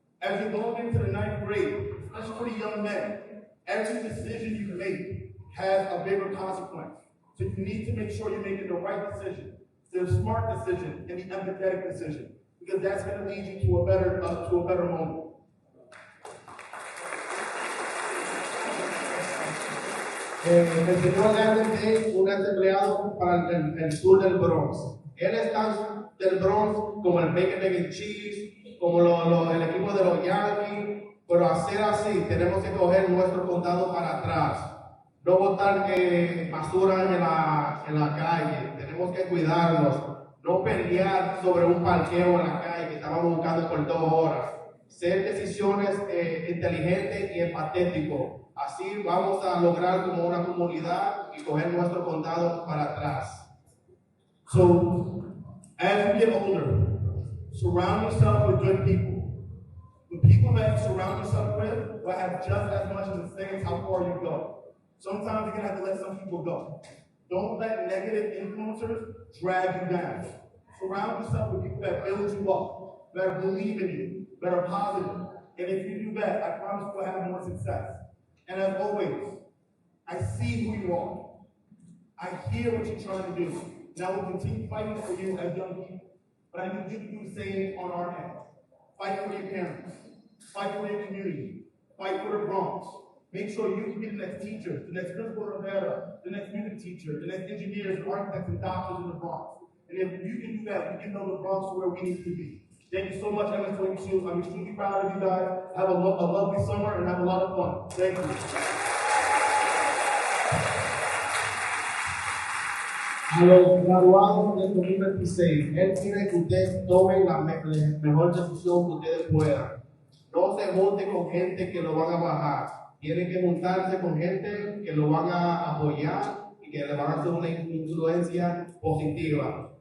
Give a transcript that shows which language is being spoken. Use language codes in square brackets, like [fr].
[en] As you're going into the 9th grade, especially for the young men, every decision you make has a bigger consequence. So you need to make sure you're making the right decision, the smart decision, and the empathetic decision, because that's going to lead you to a better moment. [es] El señor Garden es un ex empleado para el sur del Bronx. Él es tan del Bronx como el [en] bacon, egg and cheese, [es] como el equipo de los Yankees, pero hacer así, tenemos que coger nuestro condado para atrás. No botar basura en la calle, tenemos que cuidarnos, no pelear sobre un parqueo en la calle que estábamos buscando por 2 horas. Ser decisiones inteligentes y empatéticos. Así vamos a lograr como una comunidad y coger nuestro condado para atrás. [en] So, as you get older, surround yourself with good people. The people that you surround yourself with will have just as much as it says how far you go. Sometimes you're going to have to let some people go. Don't let negative influencers drag you down. Surround yourself with people that build you up, that believe in you, that are positive. And if you do that, I promise you'll have more success. And as always, I see who you are. I hear what you're trying to do. And I will continue fighting for you as young people. But I need you to do the same on our end. Fight for your parents. Fight for your community. Fight for the Bronx. Make sure you can be the next teacher, the next principal Rivera, the next music teacher, the next engineers, architects, and doctors in the Bronx. And if you can do that, we can know the Bronx where we need to be. Thank you so much, MS22. I'm extremely proud of you guys. Have a lovely summer and have a lot of fun. Thank you. [es] A los graduados del 2026, él quiere que ustedes tomen la mejor decisión que ustedes puedan. No se junten con gente que lo van a bajar. Tienen que juntarse con gente que lo van a apoyar y que le van a hacer una influencia positiva.